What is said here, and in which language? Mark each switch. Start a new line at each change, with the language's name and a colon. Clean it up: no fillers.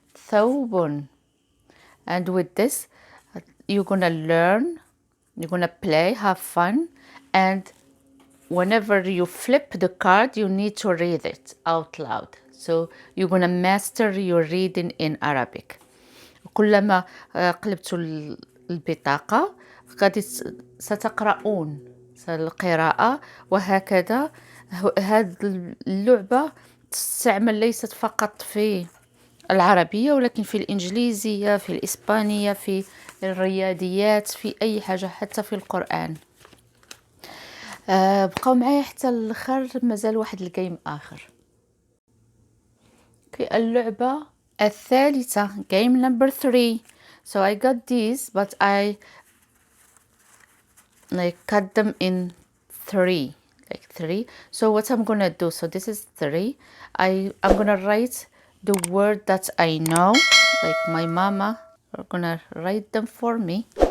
English: And with this you're gonna learn, you're gonna play, have fun, and whenever you flip the card you need to read it out loud. So you're gonna master your reading in Arabic.
Arabic: كلما قلبتوا البطاقة غادي ستقرؤون القراءة وهكذا. هذه اللعبة تستعمل ليست فقط في العربية ولكن في الإنجليزية، في الإسبانية، في الرياضيات، في أي حاجة، حتى في القرآن. بقوا معايا حتى الآخر، مازال واحد الجيم آخر. اللعبة الثالثة
English: game number 3. So I got these but I cut them in 3. Like 3. So what I'm gonna do, so this is 3. I'm gonna write the word that I know, like my mama are gonna write them for me.